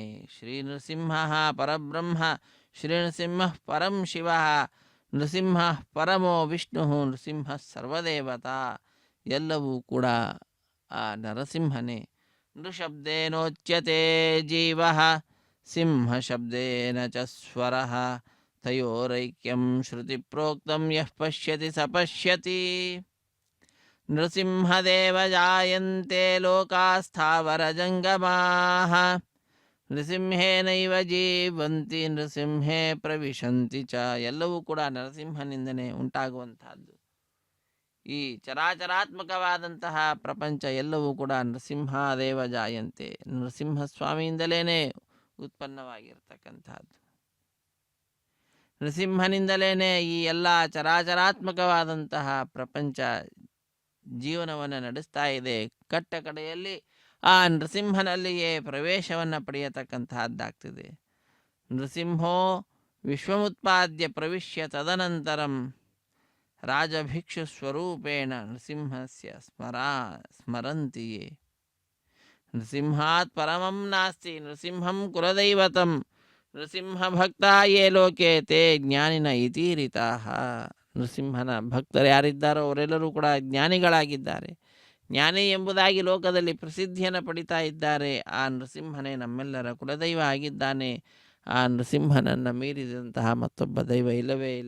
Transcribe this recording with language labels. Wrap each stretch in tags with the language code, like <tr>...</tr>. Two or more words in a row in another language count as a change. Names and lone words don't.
<sa>ಶ್ರೀ ನೃಸಿಂಹ ಪರಬ್ರಹ್ಮ, ಶ್ರೀ ನೃಸಿಂಹ ಪರಂ ಶಿವ, ನೃಸಿಂಹ ಪರಮೋ ವಿಷ್ಣು, ನೃಸಿಂಹ ಸರ್ವದೇವತಾ.</sa> <kn>ಎಲ್ಲವೂ ಕೂಡ ಆ ನರಸಿಂಹನೇ.</kn> <sa>ನೃಶಬ್ದೇನೋಚ್ಯತೆ ಜೀವ, ಸಿಂಹ ಶಬ್ದೇನ ಚ ಸ್ವರಃ, ತಯೋರೈಕ್ಯಂ ಶ್ರುತಿ ಪ್ರೋಕ್ತಂ ಯಃ ಪಶ್ಯತಿ ಸ ಪಶ್ಯತಿ. ನೃಸಿಂಹದೇವ ಜಾಯಂತೆ ಲೋಕಾಸ್ಥಾವರ ಜಂಗಮಾಃ, ನೃಸಿಂಹೇನೈವ ಜೀವಂತಿ ನೃಸಿಂಹೇ ಪ್ರವಿಶಂತಿ ಚ.</sa> <kn>ಎಲ್ಲವೂ ಕೂಡ ನರಸಿಂಹನಿಂದನೇ ಉಂಟಾಗುವಂತಹದ್ದು. ಈ ಚರಾಚರಾತ್ಮಕವಾದಂತಹ ಪ್ರಪಂಚ ಎಲ್ಲವೂ ಕೂಡ</kn> <sa>ನೃಸಿಂಹಾದೇವ ಜಾಯಂತೆ,</sa> <kn>ನೃಸಿಂಹಸ್ವಾಮಿಯಿಂದಲೇ ಉತ್ಪನ್ನವಾಗಿರ್ತಕ್ಕಂಥದ್ದು. ನೃಸಿಂಹನಿಂದಲೇ ಈ ಎಲ್ಲ ಚರಾಚರಾತ್ಮಕವಾದಂತಹ ಪ್ರಪಂಚ ಜೀವನವನ್ನು ನಡೆಸ್ತಾ ಇದೆ. ಕಟ್ಟ ಕಡೆಯಲ್ಲಿ ಆ ನೃಸಿಂಹನಲ್ಲಿಯೇ ಪ್ರವೇಶವನ್ನು ಪಡೆಯತಕ್ಕಂತಹದ್ದಾಗ್ತದೆ.</kn> <sa>ನೃಸಿಂಹೋ ವಿಶ್ವಮುತ್ಪಾದ್ಯ ಪ್ರವಿಶ್ಯ ತದನಂತರಂ ರಾಜಭಿಕ್ಷು ಸ್ವರೂಪೇಣ ನೃಸಿಂಹಸ್ಯ ಸ್ಮರಂತಿಯೇ. ನೃಸಿಂಹಾತ್ ಪರಮಂ ನಾಸ್ತಿ ನೃಸಿಂಹಂ ಕುಲದೈವತಂ ನೃಸಿಂಹ ಭಕ್ತಾ ಯೇ ಲೋಕೆ ತೇ ಜ್ಞಾನಿನ ಇತೀರಿತಾಃ.</sa> <kn>ನೃಸಿಂಹನ ಭಕ್ತರು ಯಾರಿದ್ದಾರೋ ಅವರೆಲ್ಲರೂ ಕೂಡ ಜ್ಞಾನಿಗಳಾಗಿದ್ದಾರೆ. ಜ್ಞಾನಿ ಎಂಬುದಾಗಿ ಲೋಕದಲ್ಲಿ ಪ್ರಸಿದ್ಧಿಯನ್ನು ಪಡಿತಾ ಇದ್ದಾರೆ. ಆ ನೃಸಿಂಹನೇ ನಮ್ಮೆಲ್ಲರ ಕುಲದೈವ ಆಗಿದ್ದಾನೆ. ಆ ನೃಸಿಂಹನನ್ನು ಮೀರಿದಂತಹ ಮತ್ತೊಬ್ಬ ದೈವ ಇಲ್ಲವೇ ಇಲ್ಲ.</kn>